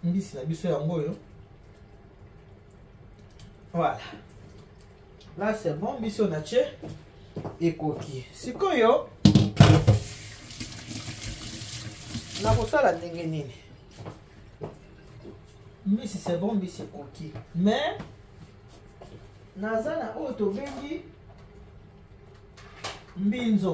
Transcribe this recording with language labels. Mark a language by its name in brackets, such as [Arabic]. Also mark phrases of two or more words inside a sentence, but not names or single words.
[Lingala] mbisi na biso yango yo. Voilà. [French] Là c'est bon, mbisi on a che ekoki. [Lingala] Sikoyo na kosala ndenge nini? Mbisi [French] c'est bon, [Lingala] mbisi ekoki. Mais naza na oyo tobengi mbinzo.